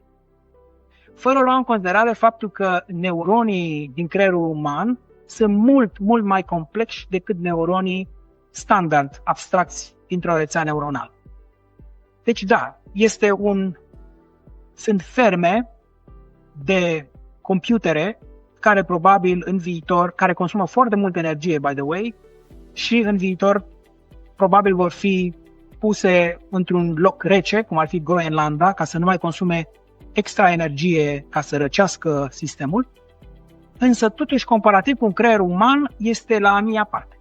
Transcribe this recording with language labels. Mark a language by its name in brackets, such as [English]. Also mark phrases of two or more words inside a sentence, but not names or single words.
[Romanian] Fără lua în considerare faptul că neuronii din creierul uman sunt mult, mult mai complexi decât neuronii standard, abstracți dintr-o rețea neuronală. Deci da, sunt ferme de computere care probabil în viitor, care consumă foarte multă energie, [English] by the way, [Romanian] și în viitor probabil vor fi puse într-un loc rece, cum ar fi Groenlanda, ca să nu mai consume extra energie ca să răcească sistemul. Însă, totuși, comparativ cu un creier uman, este la mia parte.